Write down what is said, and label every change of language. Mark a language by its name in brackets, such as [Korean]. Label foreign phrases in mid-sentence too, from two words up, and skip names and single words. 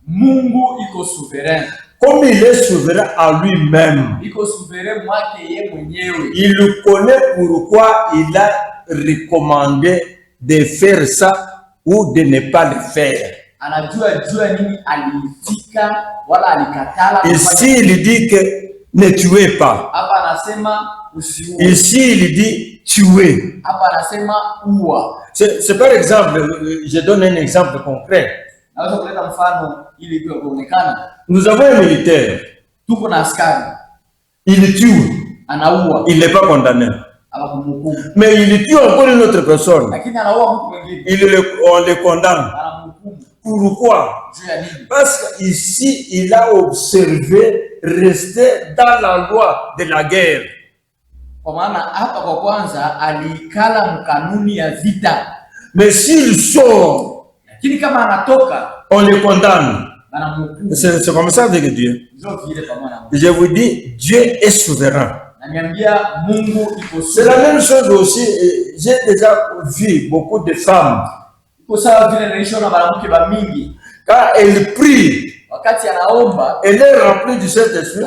[French] Comme il est souverain en lui-même, il connaît pourquoi il a recommandé de faire ça ou de ne pas le faire. Ici, il dit que ne tuez pas. [Swahili] Hapa anasema usiue. [French] Ici, il dit tuer. [Swahili] Hapa anasema ua. [French] C'est par exemple, je donne un exemple concret. [Swahili] Naweza kuleta mfano ili iwe kuonekana. [French] Nous avons un militaire. [Swahili] Tuko na askari. [French] Il tue. [Swahili] Anaua. [French] Il n'est pas condamné. [Swahili] Abakumhukumu. [French] Mais il tue encore une autre personne. [Swahili] Lakini anaua mtu mwingine. [French] On le condamne. [Swahili] Anamhukumu. [French] Pourquoi? [Swahili] Juu ya nini? [French] Parce qu'ici, il a observé rester dans la loi de la guerre. [Swahili] Kwa maana hapa kwa kwanza alikala mkanuni ya vita. [French] Mais s'il sort, [Swahili] lakini kama anatoka, [French] on le condamne. [Swahili] Anamhukumu. [French] C'est comme ça avec Dieu. Je vous dis, Dieu est souverain. C'est la même chose aussi. J'ai déjà vu beaucoup de femmes. Quand elles prient, elle est remplie du Saint-Esprit.